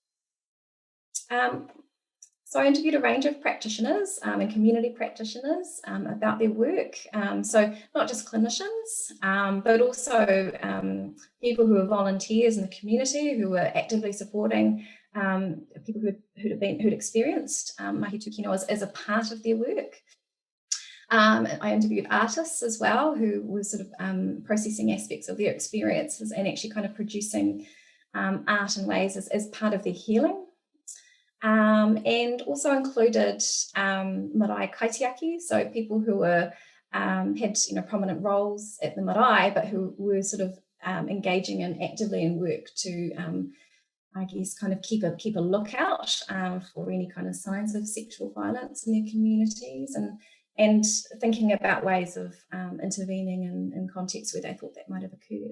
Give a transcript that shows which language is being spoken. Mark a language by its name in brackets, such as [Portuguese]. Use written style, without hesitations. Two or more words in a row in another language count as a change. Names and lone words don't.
[English] So I interviewed a range of practitioners and community practitioners about their work. So not just clinicians, but also people who are volunteers in the community who were actively supporting people who'd experienced [Māori] mahi tūkino [English] as a part of their work. I interviewed artists as well who were sort of processing aspects of their experiences and actually kind of producing art in ways as part of their healing. And also included [Māori] marae kaitiaki, [English] so people who were had prominent roles at the marae, but who were sort of engaging actively in work to I guess kind of keep a lookout for any kind of signs of sexual violence in their communities, and thinking about ways of intervening in contexts where they thought that might have occurred.